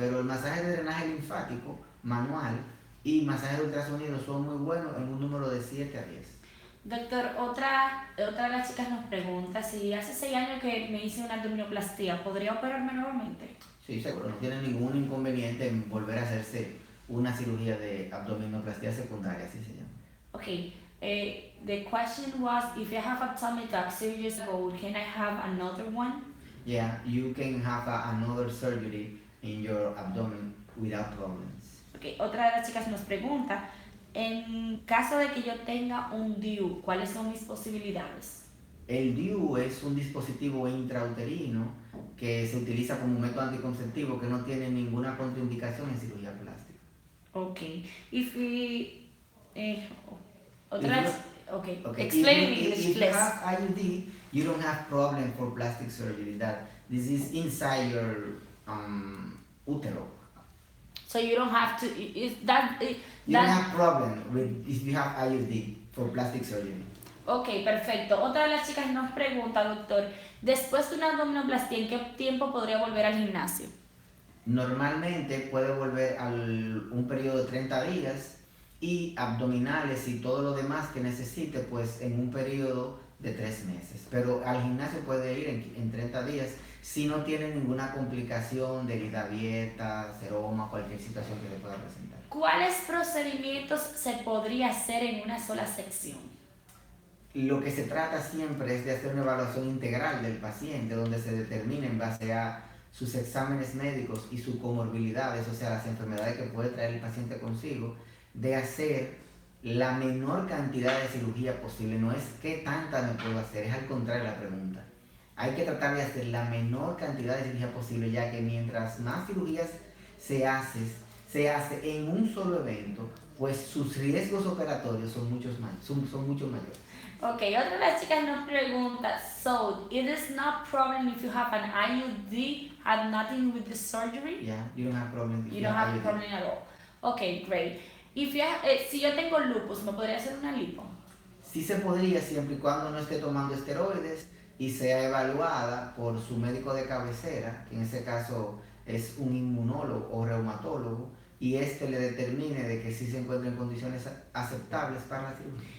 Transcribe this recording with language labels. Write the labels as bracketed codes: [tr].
[es] Pero el masaje de drenaje linfático manual y masaje de ultrasonido son muy buenos en un número de 7 a 10. Doctor, otra de las chicas nos pregunta si hace 6 años que me hice una abdominoplastia, ¿podría operarme nuevamente? Sí, seguro, no tiene ningún inconveniente en volver a hacerse una cirugía de abdominoplastia secundaria, así se llama. [en] Okay, the question was if I have abdominal surgery ago, can I have another one? Yeah, you can have another surgery in your abdomen without problems. [es] Okay, otra de las chicas nos pregunta, en caso de que yo tenga un DIU, ¿cuáles son mis posibilidades? El DIU es un dispositivo intrauterino que se utiliza como método anticonceptivo que no tiene ninguna contraindicación en cirugía plástica. [en] Okay, if we... okay, Okay. explain in English, if please. you have IUD, you don't have problem for plastic surgery. That this is inside your utero. So you don't have to, You don't have problem with if you have IUD for plastic surgery. [es] Ok, perfecto. Otra de las chicas nos pregunta, doctor, después de una abdominoplastia, ¿en qué tiempo podría volver al gimnasio? Normalmente puede volver a un periodo de 30 días y abdominales y todo lo demás que necesite pues en un periodo de 3 meses. Pero al gimnasio puede ir en 30 días si no tiene ninguna complicación de herida abierta, seroma, cualquier situación que le pueda presentar. ¿Cuáles procedimientos se podría hacer en una sola sección? Lo que se trata siempre es de hacer una evaluación integral del paciente donde se determine en base a sus exámenes médicos y sus comorbilidades, o sea, las enfermedades que puede traer el paciente consigo, de hacer la menor cantidad de cirugía posible. No es qué tanta me puedo hacer, es al contrario la pregunta. Hay que tratar de hacer la menor cantidad de cirugía posible, ya que mientras más cirugías se hace en un solo evento, pues sus riesgos operatorios son son mucho mayores. [en] Ok, [es] otra de las chicas nos pregunta, [en] so it is not problem if you have an IUD, had nothing with the surgery? Yeah, you don't have problem. You don't have a problem at all. Okay, great. If you [es] si yo tengo lupus, ¿me podría hacer una lipo? Sí se podría siempre y cuando no esté tomando esteroides y sea evaluada por su médico de cabecera, que en ese caso es un inmunólogo o reumatólogo, y este le determine de que sí se encuentra en condiciones aceptables para la cirugía.